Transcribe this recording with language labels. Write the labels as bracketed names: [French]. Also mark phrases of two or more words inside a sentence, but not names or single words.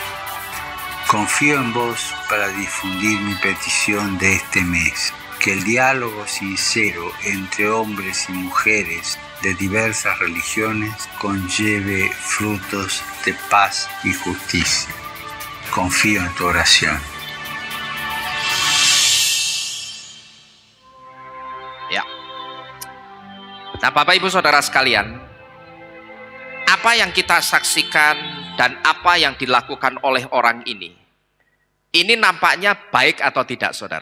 [Spanish] Confío en vos para difundir mi petición de este mes. Que el diálogo sincero entre hombres y mujeres de diversas religiones conlleve frutos de paz y justicia. Confío en tu oración. [Indonesian] Ya. Nah, Bapak Ibu Saudara sekalian, apa yang kita saksikan dan apa yang dilakukan oleh orang ini nampaknya baik atau tidak, saudara?